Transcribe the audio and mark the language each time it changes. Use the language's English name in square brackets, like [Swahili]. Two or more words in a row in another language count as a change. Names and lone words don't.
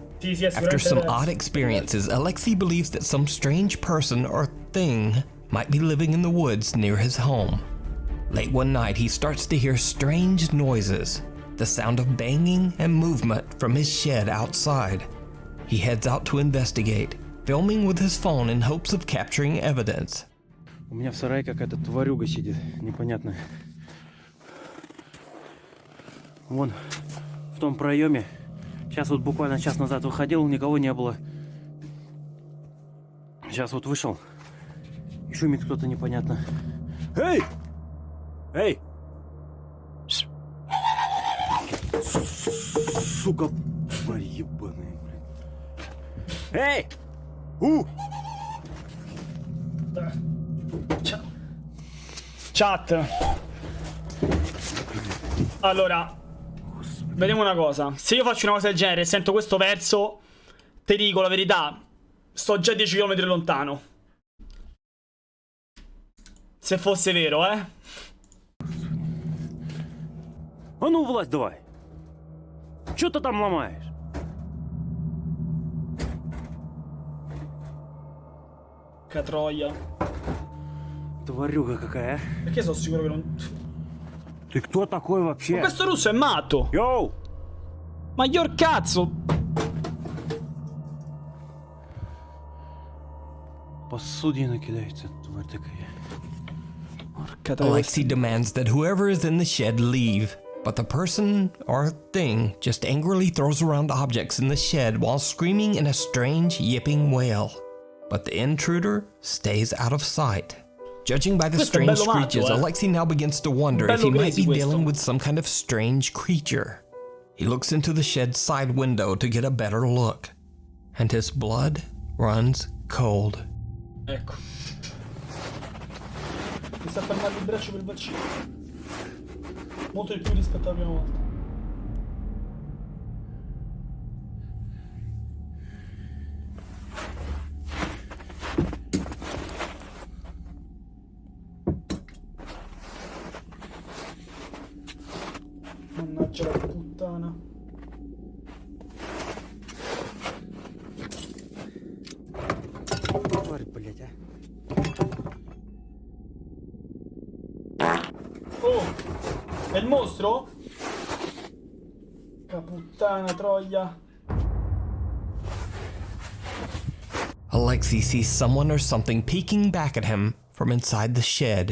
[English] After some odd experiences, Alexei believes that some strange person or thing might be living in the woods near his home. Late one night, he starts to hear strange noises, the sound of banging and movement from his shed outside. He heads out to investigate, filming with his phone in hopes of capturing evidence. [Russian] У меня в сарае какая-то тварюга сидит, непонятная. Вон, в том проеме. Сейчас вот буквально час назад выходил, никого не было. Сейчас вот вышел. И шумит кто-то непонятно. Эй! Эй! Сука, тварь ебаная, блин. Эй! [Italian] Chat. Allora, vediamo una cosa. Se io faccio una cosa del genere e sento questo verso, ti dico la verità, sto già 10 km lontano. Se fosse vero, eh. [Russian] А ну, влазь давай! Чё ты там ломаешь? [Italian] Catroia. [Russian] Тварюга какая, а? [Italian] Perché sono sicuro che non... [Russian] Ты кто такой вообще? [Italian] Ma questo russo è matto! Йоу! Ma io cazzo! [Russian] Посудина кидается, тварь такая. [Italian] Porca troia. [English] Alexei demands that whoever is in the shed leave, but the person or thing just angrily throws around objects in the shed while screaming in a strange yipping wail. But the intruder stays out of sight. Judging by the [Italian] Questo è [English] strange [Italian] bello matto, [English] screeches, Alexei now begins to wonder if he might be dealing with some kind of strange creature. He looks into the shed's side window to get a better look, and his blood runs cold. [Italian] Ecco. Mi sta fermando il braccio per il vaccino. Molto di più rispetto alla prima volta. Mannaggia la puttana. [Russian] Тварь, блядь, а. Oh! [Italian] È il mostro? Che puttana troia. [English] Alexei sees someone or something peeking back at him from inside the shed.